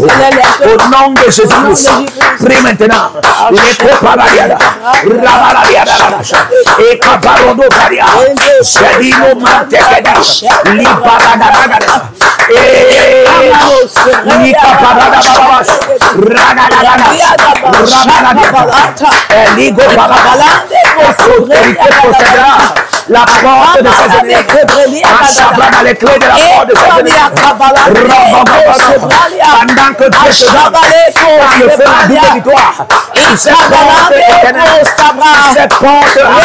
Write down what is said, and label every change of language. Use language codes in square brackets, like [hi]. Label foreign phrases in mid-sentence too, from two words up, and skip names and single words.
[fr] Au nom de Jésus-Christ, prie maintenant. Les coparadiada, rabaladiada, et caparodo caria, sedino mantequeda, liparadagada, et licaparada babas, ragadagada, rabaladiada, et ligo parabala, autorité possédera la porte de ses ennemis, achèvera dans les clés de la porte de ses ennemis. Pendant que Dieu te donne par le feu la double victoire, cette porte éternelle, cette porte